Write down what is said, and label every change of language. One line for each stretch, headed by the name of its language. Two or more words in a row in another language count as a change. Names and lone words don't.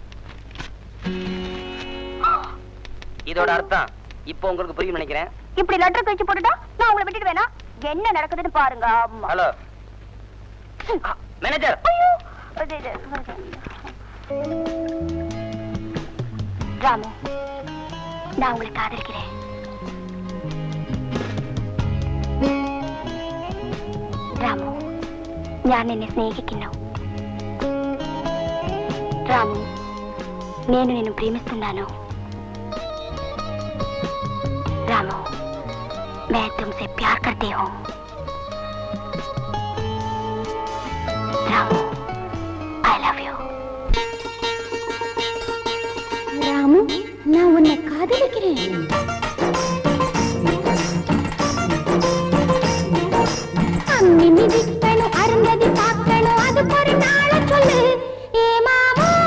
Tamil: இதோட அர்த்தம் இப்போ உங்களுக்கு புரியும் நினைக்கிறேன். இப்படி லெட்டர் கழிச்சு போட்டுட்டா நான் உங்களை விட்டுட்டு வேணா? என்ன நடக்குதுன்னு பாருங்க. ஹலோ மேனேஜர். ராமு, நான் உங்களை காதலிக்கிறேன்.
Malayalam: രാമു, ഞാൻ നിന്നെ സ്നേഹിക്കുന്നു.
Telugu: రాము, నేను నిన్ను ప్రేమిస్తున్నాను. రాము,
Hindi: मैं तुमसे प्यार करती हूँ. रामू,
English: I love you.
Tamil: ராமு, நான் உன்னை காதலிக்கிறேன். அருந்ததி பார்க்கணும், அது ஒரு நாள சொல்லு. ஏ மாமா,